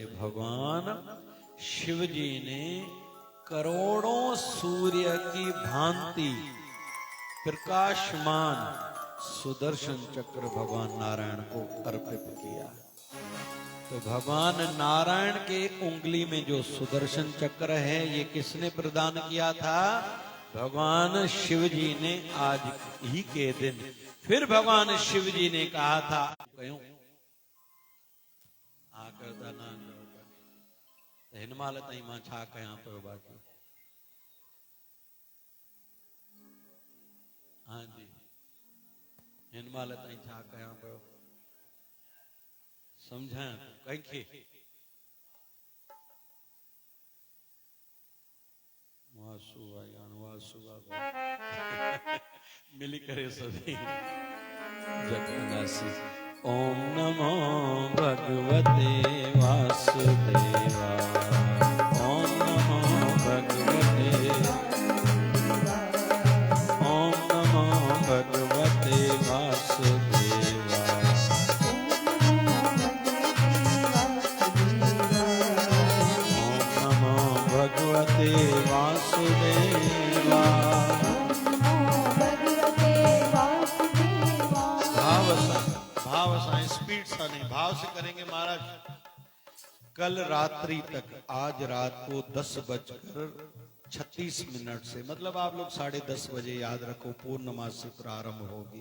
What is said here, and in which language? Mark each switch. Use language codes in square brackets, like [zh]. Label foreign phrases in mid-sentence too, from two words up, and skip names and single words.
[hi] भगवान शिव जी ने करोड़ों सूर्य की भांति प्रकाशमान सुदर्शन चक्र भगवान नारायण को अर्पित किया। तो भगवान नारायण के उंगली में जो सुदर्शन चक्र है, ये किसने प्रदान किया था? भगवान शिव जी ने। आज ही के दिन फिर भगवान शिव जी ने कहा था, क्यों [sd] हिन महिल ताईं मां छा कयां पियो बाक़ी। हाँ जी, हिन महिल ताईं छा कयां पियो समझां कंहिंखे। वासु आयान वासु बाबा मिली करे सभी जगन्नासी। [sa] ओम नमो भगवते वासुदेवा, ओम नमो भगवते, ओम नमो भगवते वासुदेवा, ओम नमो भगवते वासुदेवा। [hi] भाव से स्पीड सा नहीं, भाव से करेंगे महाराज। कल रात्रि तक, आज रात को 10:36 से, मतलब आप लोग 10:30 बजे याद रखो पूर्णमासी प्रारंभ होगी।